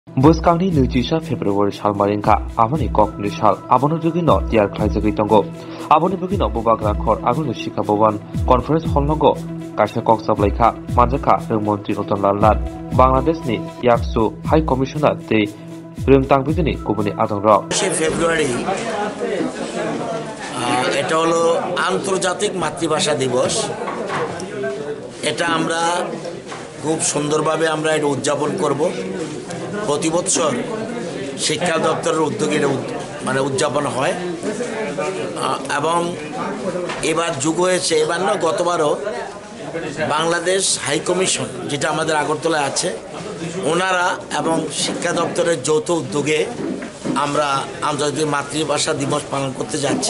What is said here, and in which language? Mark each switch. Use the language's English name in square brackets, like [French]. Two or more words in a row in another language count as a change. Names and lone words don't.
[Kok Borok] Boskangni Nujisa February Salmarinka, Amani Kokni Sal, Abono Jugino, Diar Klaizagritongo, Aboni Bugino Bubagra Kor, Agulio Shika Boban, Conference Holnogo, Kasha Kok Chaplaikha, Manjaka, Rwgwi Noton Lalad, Bangladesh ni Yaksu, [English] High Commissioner, [Kok Borok] the Rwgwi Bidini, Kubuni Adonro. [Bangla] ফেব্রুয়ারি এটা হলো আন্তর্জাতিক মাতৃভাষা দিবস। এটা আমরা খুব সুন্দরভাবে আমরা এটা উদযাপন করব। প্রতি বছর শিক্ষা দপ্তরের উদ্যোগে মানে উদযাপন হয় এবং এবার যুগ হয়েছে, এবার না গতবারও বাংলাদেশ হাই কমিশন যেটা আমাদের আগরতলায় আছে ওনারা এবং শিক্ষা দপ্তরের যৌথ উদ্যোগে আমরা আন্তর্জাতিক মাতৃভাষা দিবস পালন করতে যাচ্ছি।